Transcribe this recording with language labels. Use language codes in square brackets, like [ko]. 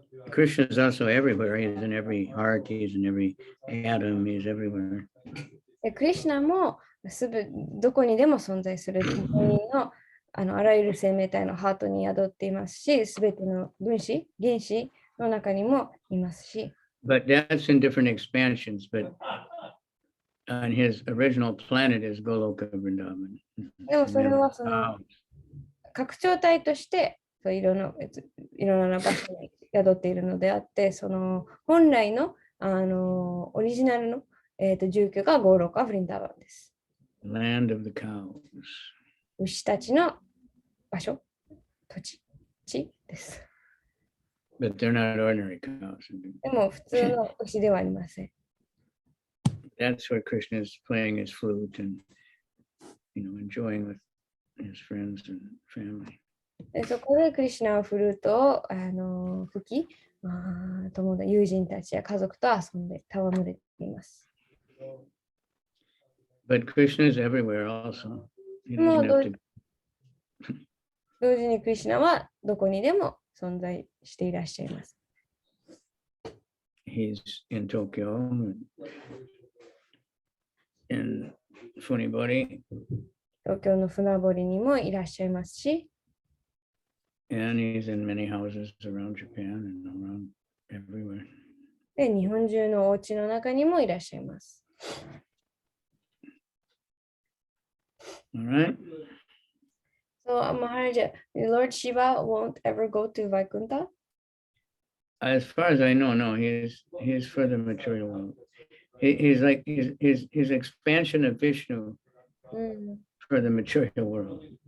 [en] Krishna is also everywhere. He's in every heart, he's in every atom, he's everywhere. [ja] クリシュナもどこにでも存在する自分のあらゆる生命体のハートに宿っていますし、すべての分子、原子の中にもいますし。 [en] But that's in different expansions, but on his original planet is Goloka Vrindavan. [ja] でもそれはその拡張体としていろんな場所に宿っているのであって、その本来の、オリジナルの、住居がゴーロカ・ヴリンダバンです。 [en] Land of the cows. [ja] 牛たちの場所、地です。 [en] But they're not ordinary cows. [ja] でも普通の牛ではありません。 [en] That's where Krishna is playing his flute and, enjoying with his friends and family. [ja] でそこでクリシュナはフルートを吹き、友人たちや家族と遊んで戯れています。 [en] But Krishna is everywhere also. [ja] 同時にクリシュナはどこにでも存在していらっしゃいます。 [en] He's in Tokyo, in Funibori. [ja] 東京の船堀にもいらっしゃいますし。 [en] And he's in many houses around Japan and around everywhere. [ja] で、日本中のお家の中にもいらっしゃいます。 [en] All right. So, Maharaja, Lord Shiva won't ever go to Vaikuntha? As far as I know, no, he's for the material world. He's like his expansion of Vishnu for the material world.